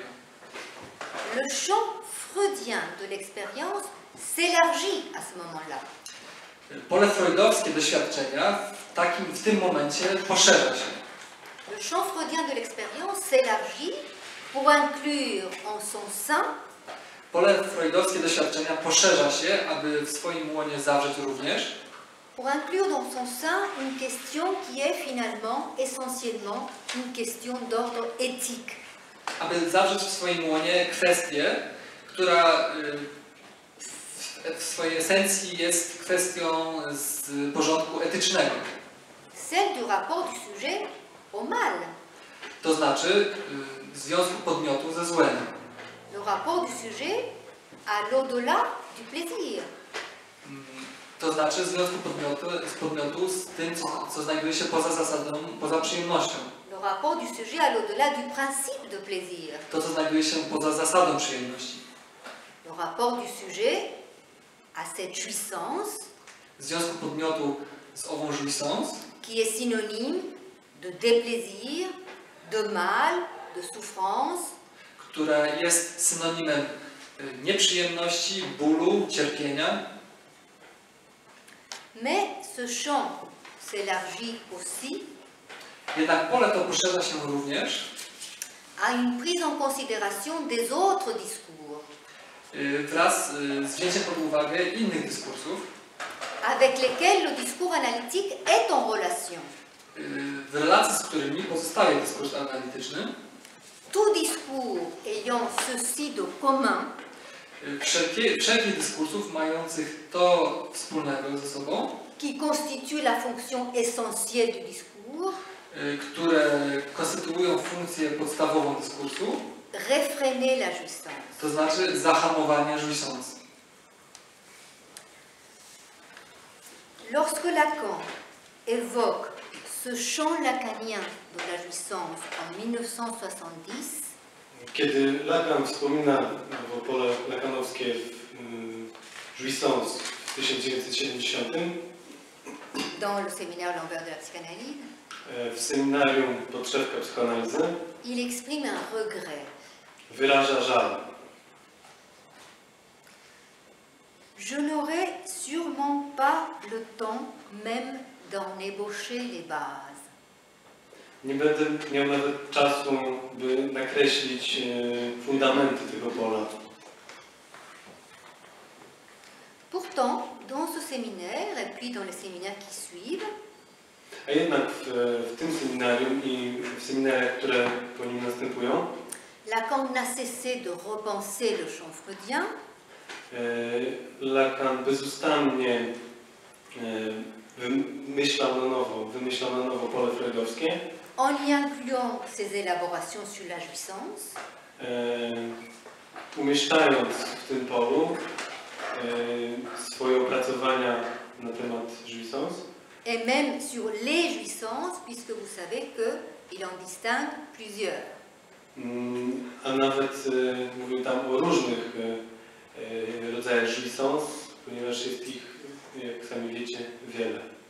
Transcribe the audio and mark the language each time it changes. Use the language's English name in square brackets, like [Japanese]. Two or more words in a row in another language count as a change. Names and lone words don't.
[French] Le champ freudien de l'expérience s'élargit à ce moment-là. [Polish] Pole freudowskie doświadczenia w tym momencie poszerza się. [French] Le champ freudien de l'expérience s'élargit pour inclure en son sein [Polish] Pole freudowskie doświadczenia poszerza się, aby w swoim łonie zawrzeć również [French] pour inclure dans son sein une question qui est finalement essentiellement une question d'ordre éthique. [Polish] aby zawrzeć w swoim łonie kwestię, która w swojej esencji jest kwestią z porządku etycznego. [French] Celle du rapport du sujet au mal. [Polish] To znaczy związku podmiotu ze złem. [French] Le rapport du sujet à l'au-delà du plaisir. [Polish] To znaczy związku podmiotu z tym, co znajduje się poza zasadą, poza przyjemnością. [French] Le rapport du sujet à l'au-delà du principe de plaisir. [Polish] To, co znajduje się poza zasadą przyjemności. [French] Le rapport du sujet à cette jouissance [Polish] Związku podmiotu z ową jouissance, [French] qui est synonyme de déplaisir, de mal, de souffrance, [Polish] która jest synonimem nieprzyjemności, bólu, cierpienia. [French] mais ce champ s'élargit aussi [Polish] Jednak pole to poszerza się również [French] à une prise en considération des autres discours [Polish] wraz z wzięciem pod uwagę innych dyskursów, [French] avec lesquels le discours analytique est en relation. [Polish] w relacji z którymi pozostaje dyskurs analityczny. [French] Tout discours ayant ceci de commun [Polish] Wszelkich dyskursów mających to wspólnego ze sobą, [French] qui constitue la fonction essentielle du discours, [Polish] które konstytuują funkcję podstawową dyskursu, [French] réfréner la jouissance. [Polish] to znaczy zahamowanie jouissance. [French] Lorsque Lacan évoque ce champ lacanien de la jouissance en 1970, [Polish] Kiedy Lacan wspomina o pole lakanowskie jouissance w 1970, [French] dans le séminaire L'envers de la psychanalyse, [Polish] w seminarium Podszewka psychoanalizy [French] il exprime un regret. [Polish] wyraża żal. [French] Je n'aurai sûrement pas le temps même d'en ébaucher les bases. [Polish] Nie będę miał nawet czasu, by nakreślić fundamenty tego pola. [French] Pourtant, dans ce séminaire et puis dans les séminaires qui suivent, [Polish] A jednak w tym seminarium i w seminariach, które po nim następują, [French] Lacan n'a cessé de repenser le champ freudien, [Polish] Lacan bezustannie wymyślał na nowo pole freudowskie, [French] en y incluant ses élaborations sur la jouissance, [Polish] umieszczając w tym polu swoje opracowania na temat jouissance [French] et même sur les jouissances, puisque vous savez qu'il en distingue plusieurs. [Polish] A nawet mówił tam o różnych rodzajach jouissance, ponieważ jest ich, jak sami wiecie, wiele.